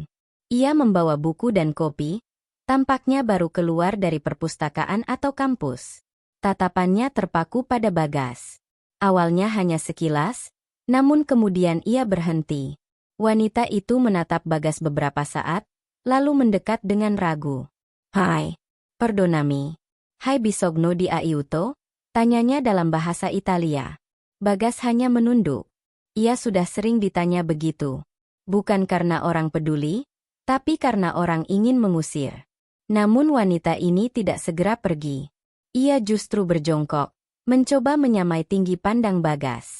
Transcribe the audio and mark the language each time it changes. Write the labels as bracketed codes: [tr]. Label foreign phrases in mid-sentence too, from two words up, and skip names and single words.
[id] Ia membawa buku dan kopi, tampaknya baru keluar dari perpustakaan atau kampus. Tatapannya terpaku pada Bagas. Awalnya hanya sekilas, namun kemudian ia berhenti. Wanita itu menatap Bagas beberapa saat, lalu mendekat dengan ragu. [it] "Hai, perdonami. Hai bisogno di aiuto?" [id] Tanyanya dalam bahasa Italia. Bagas hanya menunduk. Ia sudah sering ditanya begitu. Bukan karena orang peduli, tapi karena orang ingin mengusir. Namun wanita ini tidak segera pergi. Ia justru berjongkok, mencoba menyamai tinggi pandang Bagas.